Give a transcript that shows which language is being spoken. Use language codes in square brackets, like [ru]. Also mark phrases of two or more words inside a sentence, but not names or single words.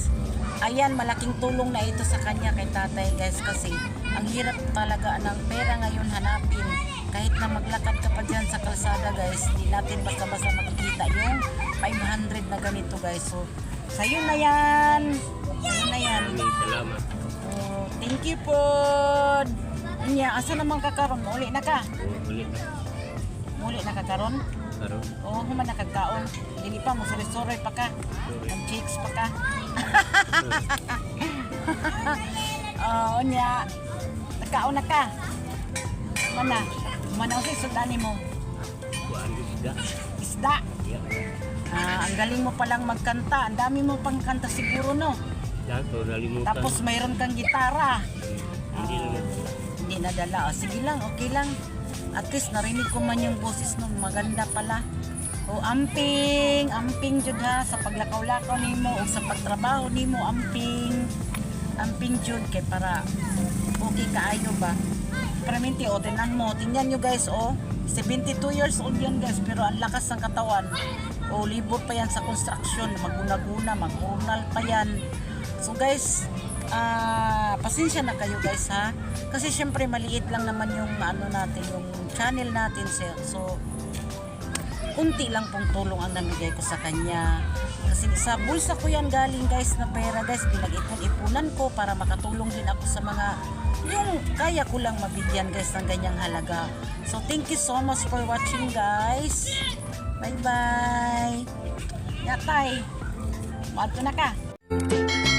[tl] Ayan, malaking tulong na ito sa kanya kay tatay guys kasi ang hirap talaga ng pera ngayon hanapin. Kahit na maglakad ka pa dyan sa kalsada guys, di natin basta-basta makikita yung 500 na ganito guys. So sa'yo na yan. Sa'yo na yan. Maraming salamat. [ceb] Oh, [en] thank you [ceb] po. Anya, asa naman ka karon? Uli na ka? Ulit na. Uli na ka karon? Karon. Oo, human na kagkaon. Dili pa mo sorry pa ka. Ang chicks pa ka. Oh, nya. Nagkaon na ka. Mana? Mana si sudani mo? Kuan isda. Isda. [en] Yeah. [tl] Ang galing mo palang magkanta. Ang dami mo pang kanta siguro, no? [ceb] Dato nalimutan. [tl] Tapos mayroon kang gitara. Hindi naman. Hindi nadala. O, sige lang, okay lang. At least narinig ko man yung boses no. Maganda pala. O, [ceb] amping jud ha. Sa paglakaw-lakaw nimo o sa pagtrabaho nimo, amping jud kay para okay kaayo ba? permanente. O, [tl] tingnan mo. Tingnan nyo guys, oh. 72 [en] years old [tl] yan guys, pero ang lakas ng katawan. O, libot pa yan sa construction. Maguna-guna, mag-urnal pa yan. So guys, pasensya na kayo guys ha. Kasi syempre maliit lang naman yung ano natin, yung channel natin sir. So, kunti lang pong tulong ang namigay ko sa kanya. Kasi sa bulsa ko yan galing guys na pera guys. Pinag-ipon-ipunan ko para makatulong din ako sa mga yung kaya ko lang mabigyan guys ng ganyang halaga. [en] So thank you so much for watching guys. Bye bye. [ceb] Yatay. Maad ko na ka.